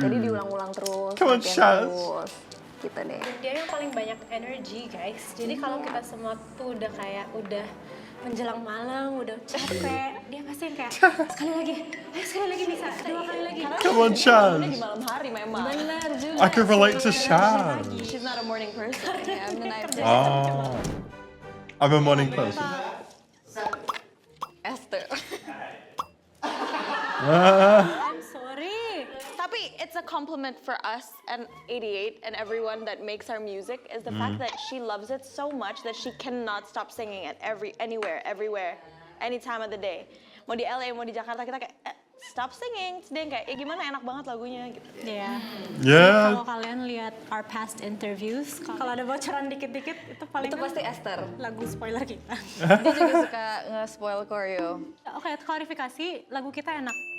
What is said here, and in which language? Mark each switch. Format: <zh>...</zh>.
<id>Jadi diulang-ulang terus.</id> <en>Come on,</en> <id>latihan</id> <en>Shaz.</en> <id>terus. gitu deh. Dia yang paling banyak energi guys. Jadi kalau kita semua tuh udah menjelang malam, udah capek, dia pasti yang kayak sekali lagi, ayo sekali lagi bisa, 2 kali lagi.</id> <en>Come on, Shaz.</en> <id>Di malam hari memang. Benar juga.</id> <en>I can relate to Shaz. She's not a morning person. Ya, I'm the night person. Oh. I'm a morning person. Esther. I'm sorry.</en> <id>Tapi</id> <en>it's a compliment for us and 88 and everyone that makes our music is the fact that she loves it so much that she cannot stop singing it anywhere, everywhere, any time of the day.</en> <id>Mau di LA, mau di Jakarta, kita kayak</id> <en>stop singing.</en> <id>Terus dia yang kayak, ya gimana enak banget lagunya gitu. Ya.</id> <en>Yeah.</en> <id>Kalau kalian lihat</id> <en>our past interviews,</en> <id>kalau ada bocoran dikit-dikit itu paling Itu pasti Esther. lagu spoiler kita. Dia juga suka nge-spoil choreo. Oke, klarifikasi, lagu kita enak.</id>